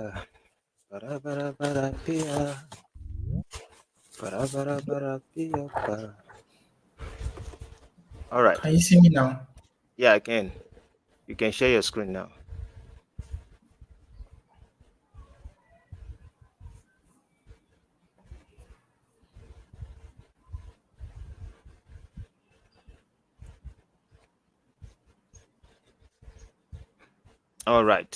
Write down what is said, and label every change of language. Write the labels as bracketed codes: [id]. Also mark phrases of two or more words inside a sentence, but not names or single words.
[en] Bara-bara-bara-pia. Bara-bara-bara-pia-pa. All right. Can you see me now? Yeah, I can. You can share your screen now. All right.